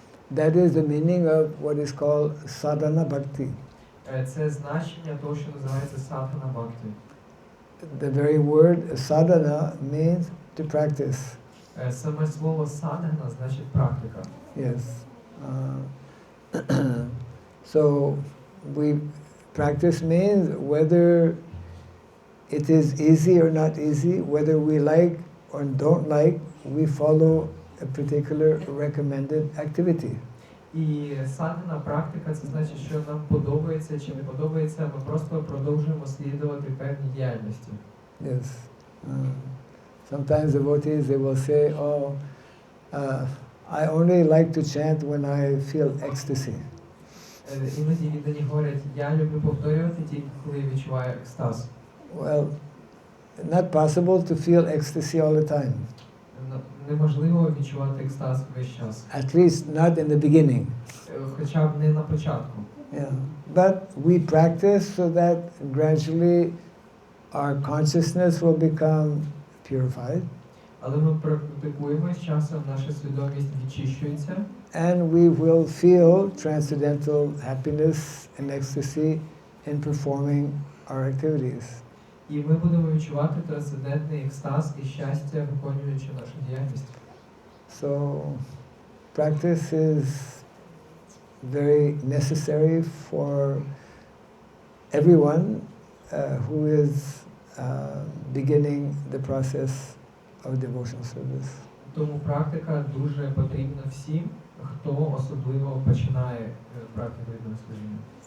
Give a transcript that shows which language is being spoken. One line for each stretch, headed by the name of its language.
English: That is the meaning of what is called sadhana bhakti.
Ukrainian: Це значення того, що називається садхана бхакти.
English: The very word sadhana means to practice.
Ukrainian: Саме слово садхана значить практика.
English: Yes. So practice means whether it is easy or not easy, whether we like or don't like, we follow a particular recommended activity.
Ukrainian: І садхана практика це значить, що нам подобається чи не подобається, ми просто продовжуємо слідувати певній діяльності.
English: Yes. Sometimes devotees, they will say, oh, I only like to chant when I feel ecstasy.
Ukrainian: Іноді віддані говорять, я люблю повторювати тільки коли я відчуваю екстаз.
English: Well, not possible to feel ecstasy all the time.
Ukrainian: Неможливо відчувати екстаз весь час.
English: At least not in the beginning.
Ukrainian: Хоча б не на початку.
English: Yeah. But we practice so that gradually our consciousness will become purified.
Ukrainian: Але ми практикуємо, з часом наша свідомість відчищується.
English: And we will feel transcendental happiness and ecstasy in performing our activities.
Ukrainian: І ми будемо відчувати трансцендентний екстаз і щастя, виконуючи нашу діяльність.
English: So, practice is very necessary for everyone who is beginning the process of devotional service.
Ukrainian: Тому практика дуже потрібна всім, хто особливо починає практику відданого служіння.